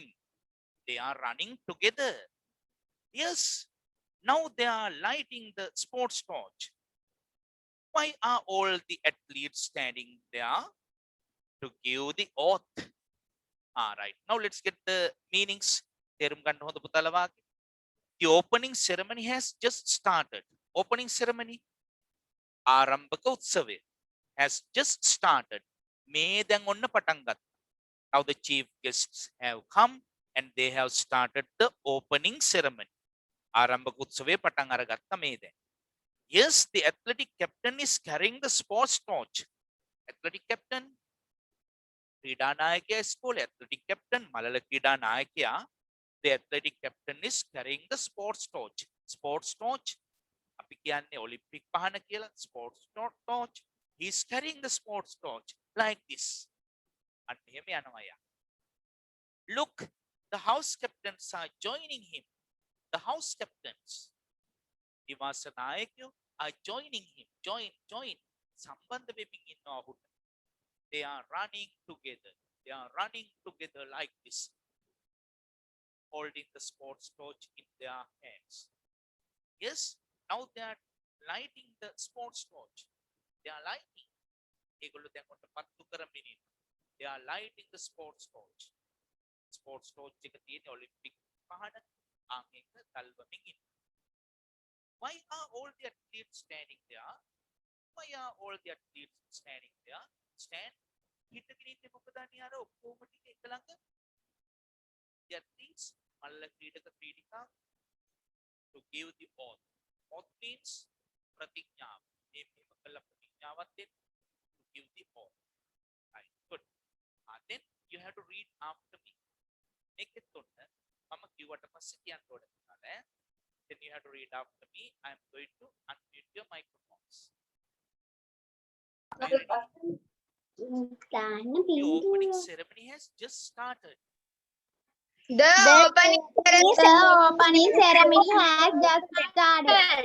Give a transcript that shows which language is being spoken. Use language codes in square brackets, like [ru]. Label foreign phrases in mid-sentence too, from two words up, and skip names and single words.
[en] They are running together. Yes, now they are lighting the sports torch. Why are all the athletes standing there? To give the oath. Right. Now let's get the meanings. [si] තේරුම් ගන්න හොඳ පුතාලා වාගේ. [en] The opening ceremony has just started. Opening ceremony. [si] ආරම්භක උත්සවය [en] has just started. [si] මේ දැන් ඔන්න පටන් ගත්තා. [en] Now the chief guests have come and they have started the opening ceremony. [si] ආරම්භක උත්සවය පටන් අරගත්තා මේ දැන්. [en] Yes, the athletic captain is carrying the sports torch. Athletic captain [si] ක්‍රීඩා නායකයා ඉස්කෝලේ [en] athletic captain [si] මලල ක්‍රීඩා නායකයා. [en] The athletic captain is carrying the sports torch. Sports torch [si] අපි කියන්නේ ඔලිම්පික් පහන කියලා. [en] Sports torch. He is carrying the sports torch like this. [si] අන්න එහෙම යනවා යා. [en] Look, the house captains are joining him. The house captains. [si] නිවාස නායකයෝ [en] are joining him. Join. [si] සම්බන්ධ වෙමින් ඉන්නවා ඔහුට. [en] They are running together. They are running together like this. Holding the sports torch in their hands. Yes, now they are lighting the sports torch. They are lighting. [si] ඒගොල්ලෝ දැන් කොට පත්තු කරමින් ඉන්නවා. [en] They are lighting the sports torch. Sports torch [si] එක තියෙන ඔලිම්පික් පහන ආන් එක තල්වමින් ඉන්නවා. [en] Why are all the athletes standing there? Why are all the athletes standing there? Stand. [si] හිටගෙන ඉන්නේ මොකද අනිවාර්ය ඔක්කොම ටික එක ළඟ. [en] The athletes [si] මල්ල ක්‍රීඩක ක්‍රීඩිකා [en] to give the oath. Oath means [si] ප්‍රතිඥාව. මේ මෙහෙම කළ ප්‍රතිඥාවක් දෙන්න [en] to give the oath. Right. Good. Then you have to read after me. [si] මේකෙත් ඔන්න මම කිව්වට පස්සේ කියන්න ඕනේ කියලා. [en] Then you have to read after me. I am going to unmute your microphones. Are you ready? The opening ceremony has just started. The opening ceremony has just started.